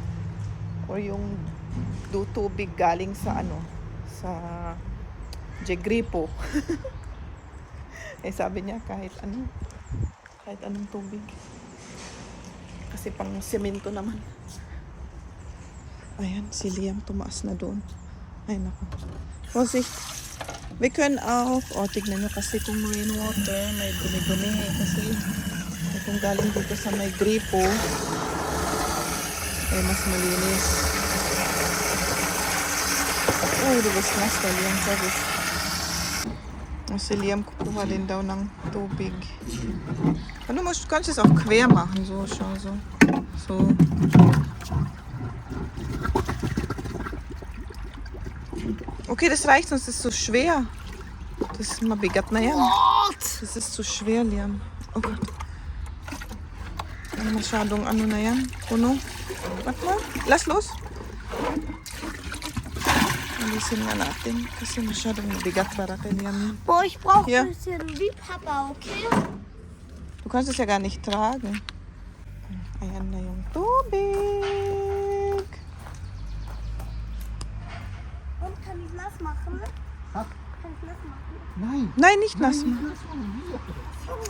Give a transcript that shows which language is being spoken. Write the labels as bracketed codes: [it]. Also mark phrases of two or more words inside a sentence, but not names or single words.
[tl] Or yung tubig galing sa sa Jegripo. Eh sabi niya kahit anong tubig. Kasi pang semento naman. Ayan, si Liam tumaas na doon. Ay nako. [de] Vorsicht. Wir können auch, [tl] tignan nyo kasi kung rainwater, may dumi-dumi. Kasi kung galing dito sa may gripo, ay mas malinis. [de] Oh, du bist nass, der Liam, sabi. [tl] Si Liam kukuha din daw ng tubig. [de] Du kannst es auch quer machen, so, schau, so. So. Okay, das reicht, sonst ist es so schwer. Das ist [tl] mabigat na yan. [de] Das ist zu schwer, Liam. Oh Gott. [tl] Masyadong na yan. Puno. [de] Warte mal. Lass los. [tl] Alisin na natin. Kasi masyadong mabigat para kay Liam yan. [de] Boah, ich brauche Ja. ein bisschen wie Papa, okay? Du kannst es ja gar nicht tragen. Ayan na yung tubig. Und kann ich nass machen? Ha? Kann ich nass machen? Nein. Nein, nicht nass Nicht machen. nass machen.